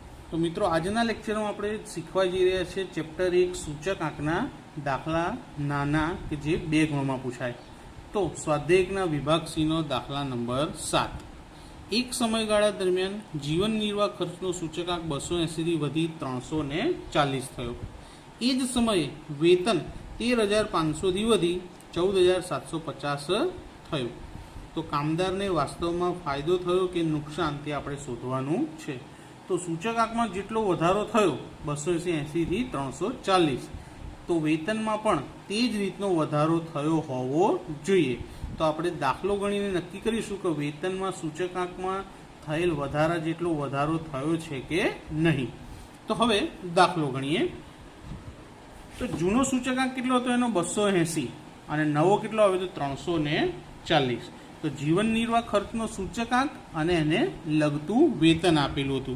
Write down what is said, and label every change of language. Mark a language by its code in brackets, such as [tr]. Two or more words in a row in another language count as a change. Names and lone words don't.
[gu] તો મિત્રો આજના લેક્ચર માં આપણે શીખવા જઈ રહ્યા છે ચેપ્ટર 1 સૂચક આંકના દાખલા નાના કે જે 2 ગણમાં પૂછાય। તો સ્વાધ્યાય 1 ના વિભાગ સી નો દાખલા નંબર 7। એક સમયગાળા દરમિયાન જીવન નિર્વાહ ખર્ચનો સૂચકાંક 280 થી વધી 340 થયો। એ જ સમયે વેતન 13500 થી વધી 14750 થયો। તો કામદાર ને વાસ્તવ માં ફાયદો થયો કે નુકસાન તે આપણે શોધવાનું છે। તો સૂચકાંક માં જેટલો વધારો થયો 280 થી 340 તો વેતન માં પણ તે જ રીતનો વધારો થયો હોવો જોઈએ। તો આપણે દાખલો ગણીને નક્કી કરીશું કે વેતન માં સૂચકાંક માં થયેલ વધારા જેટલો વધારો થયો છે કે નહીં। તો હવે દાખલો ગણીએ। તો જૂનો સૂચકાંક કેટલો હતો એનો 280 અને નવો કેટલો આવ્યો તો 340। તો જીવન નિર્વાહ ખર્ચનો સૂચકાંક અને એને લગતું વેતન આપેલું હતું।